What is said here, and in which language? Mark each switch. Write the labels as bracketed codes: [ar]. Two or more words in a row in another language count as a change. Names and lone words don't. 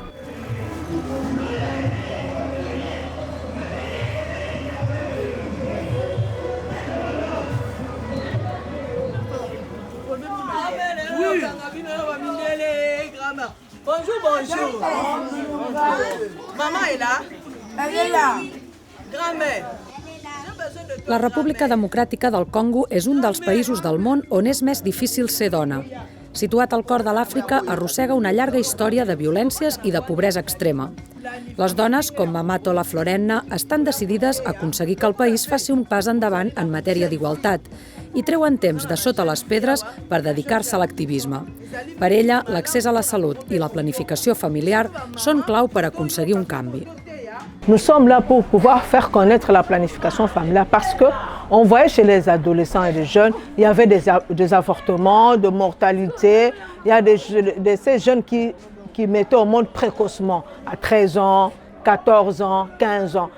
[fr] Bonjour, bonjour. Maman est là? Elle est là. Grand-mère. [ca] La República Democràtica del Congo és un dels països del món on és més difícil ser dona. Situat al cor de l'Àfrica, arrossega una llarga història de violències i de pobresa extrema. Les dones, com Mamato La Florenna, estan decidides a aconseguir que el país faci un pas endavant en matèria d'igualtat i treuen temps de sota les pedres per dedicar-se a l'activisme. Per ella, l'accés a la salut i la planificació familiar són clau per aconseguir un canvi. [fr] Nous sommes là pour pouvoir faire connaître la planification familiale parce qu'on voyait chez les adolescents et les jeunes, il y avait des avortements, de mortalité, il y a ces jeunes qui mettaient au monde précocement, à 13 ans, 14 ans, 15 ans.